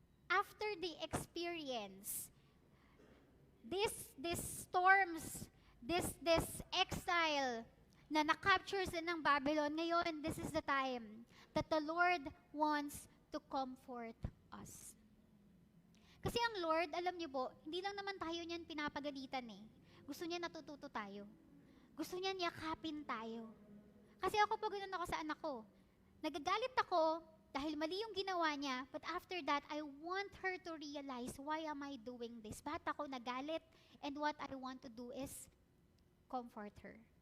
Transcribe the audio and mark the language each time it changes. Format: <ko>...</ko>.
<en>After the experience, these storms, this exile</en> <tl>na na-capture sila ng Babylon, ngayon,</tl> <en>this is the time that the Lord wants to comfort us.</en> <tl>Kasi ang Lord, alam niyo po, hindi lang naman tayo niyan pinapagalitan Gusto niya natututo tayo. Gusto niya yakapin tayo. Kasi ako po ganun ako sa anak ko. Nagagalit ako, dahil mali yung ginawa niya,</tl> <en>but after that, I want her to realize, why am I doing this?</en> <tl>Bakit ako nagalit?</tl> <en>And what I want to do is comfort her.</en>